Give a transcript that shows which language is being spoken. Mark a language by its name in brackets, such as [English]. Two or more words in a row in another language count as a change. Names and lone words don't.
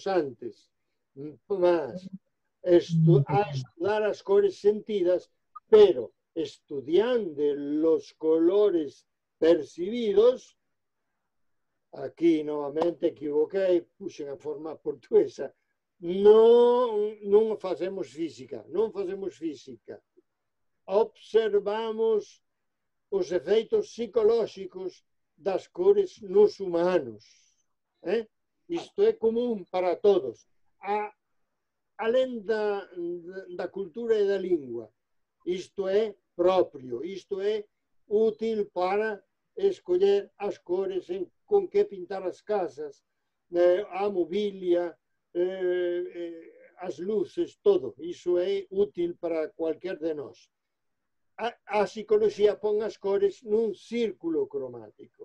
[Portuguese] antes, mas a estudar as cores sentidas, [Spanish] pero estudiando los colores percibidos, [Galician] aquí novamente equivoquei, puxen a forma portuguesa, non facemos física, observamos os efeitos psicolóxicos das cores nos humanos. Isto é común para todos. [Portuguese] Além da cultura e da língua, isto é próprio, isto é útil para escolher as cores con que pintar as casas, a mobília, as luces, todo. [Galician] Iso é útil para cualquier de nós. A psicoloxía pon as cores nun círculo cromático.